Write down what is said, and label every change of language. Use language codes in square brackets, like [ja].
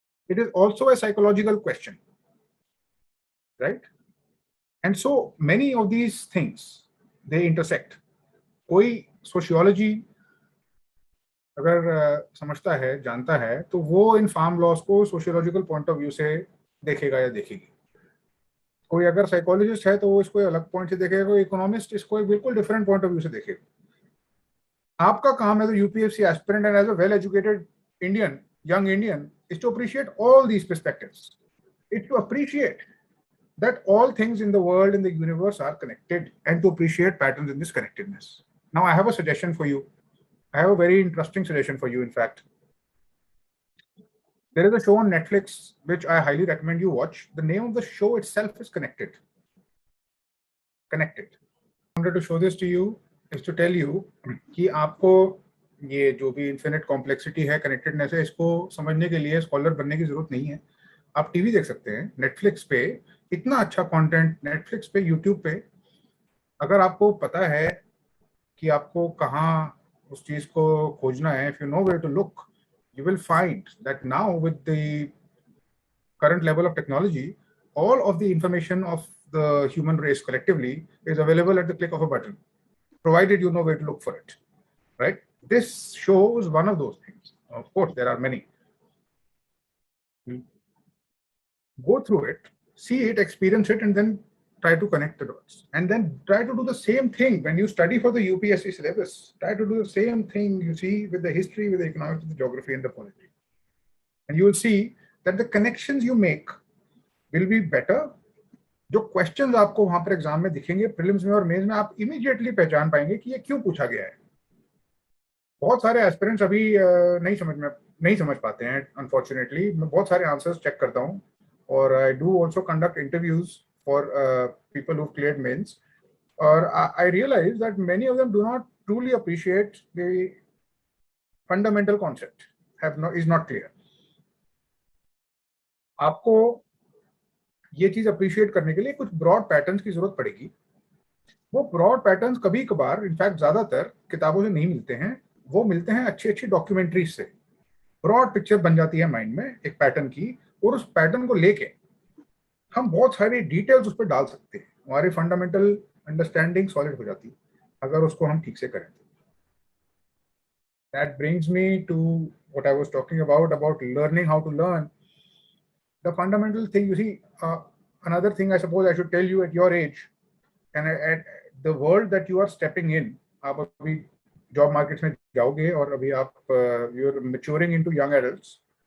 [en] It is also a psychological question, right? And so many of these things, they intersect. [hi] कोई sociology अगर समझता है, जानता है, तो वो इन फार्म लॉस को सोशियोलॉजिकल पॉइंट ऑफ व्यू से देखेगा या देखेगी. कोई अगर साइकोलॉजिस्ट है तो वो इसको अलग पॉइंट से देखेगा, कोई इकोनॉमिस्ट इसको एक बिल्कुल डिफरेंट पॉइंट ऑफ व्यू से देखेगा. आपका काम [en] As a UPSC aspirant and as a well educated Indian, young Indian, is to appreciate all these perspectives. It's to appreciate that all things in the world, in the universe, are connected, and to appreciate patterns in this connectedness. Now, I have a suggestion for you. I have a very interesting suggestion for you, in fact. There is a show on Netflix which I highly recommend you watch. The name of the show itself is Connected. Connected. I wanted to show this to you is to tell you [hi] कि आपको ये जो भी infinite complexity है, connectedness है, इसको समझने के लिए स्कॉलर बनने की जरूरत नहीं है. आप टीवी देख सकते हैं, नेटफ्लिक्स पे इतना अच्छा कंटेंट, नेटफ्लिक्स पे, यूट्यूब पे. अगर आपको पता है कि आपको कहाँ उस चीज को खोजना है, [en] if you know where to look, you will find that now with the current level of technology, all of the information of the human race collectively is available at the click of a button, provided you know where to look for it, right? This shows one of those things. Of course, there are many. Go through it, see it, experience it, and then try to connect the dots. And then try to do the same thing when you study for the UPSC syllabus. Try to do the same thing you see with the history, with the economics, with the geography, and the polity. And you will see that the connections you make will be better. [hi] जो questions आपको वहां पर exam में दिखेंगे, prelims में और mains में, आप इमीडिएटली पहचान पाएंगे कि ये क्यों पूछा गया है. बहुत सारे एस्पिरेंट्स अभी नहीं समझ पाते हैं, अनफॉर्चुनेटली. मैं बहुत सारे आंसर्स चेक करता हूँ और [en] I do also conduct interviews for people who cleared mains, और I realise that many of them do not truly appreciate the fundamental concept, is not clear. [hi] आपको ये चीज अप्रिशिएट करने के लिए कुछ ब्रॉड पैटर्न्स की जरूरत पड़ेगी. वो ब्रॉड पैटर्न्स कभी कभार, इनफैक्ट ज्यादातर, किताबों से नहीं मिलते हैं. वो मिलते हैं अच्छी डॉक्यूमेंट्रीज से. ब्रॉड पिक्चर बन जाती है माइंड में एक पैटर्न की, और उस पैटर्न को लेके हम बहुत सारी डिटेल्स उस पर डाल सकते हैं. हमारी फंडामेंटल अंडरस्टैंडिंग सॉलिड हो जाती है अगर उसको हम ठीक से करें. [en] That brings me to what I was talking about learning how to learn. The fundamental thing, you see, another thing I suppose I should tell you at your age and at the world that you are stepping in, [hi] आप अभी job markets में जाओगे और अभी आप [en] you're maturing into young adults.